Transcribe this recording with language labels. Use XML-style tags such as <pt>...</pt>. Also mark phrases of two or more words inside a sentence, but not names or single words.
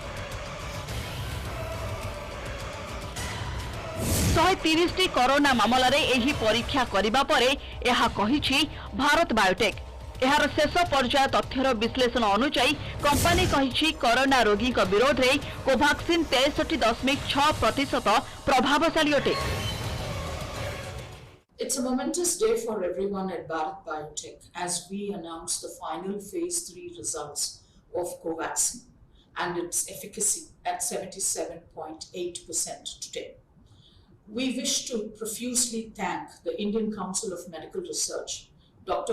<or>130 କୋରୋନା ମାମଲାରେ ଏହି ପରୀକ୍ଷା କରିବା ପରେ ଏହା କହିଛି ଭାରତ ବାୟୋଟେକ। ଏହାର ଶେଷ ପର୍ଯ୍ୟାୟ ତଥ୍ୟର ବିଶ୍ଳେଷଣ ଅନୁସାର କମ୍ପାନୀ କହିଛି କୋରୋନା ରୋଗୀ ବିରୋଧ ମେଁ କୋଭାକ୍ସିନ 63.6% ପ୍ରଭାବଶାଳୀ ଅଟେ।</or> <en>It's a momentous day for everyone at Bharat Biotech as we announce the final phase 3 results of Covaxin and its efficacy at 77.8% today. We wish to profusely thank the Indian Council of Medical Research, Dr.</en>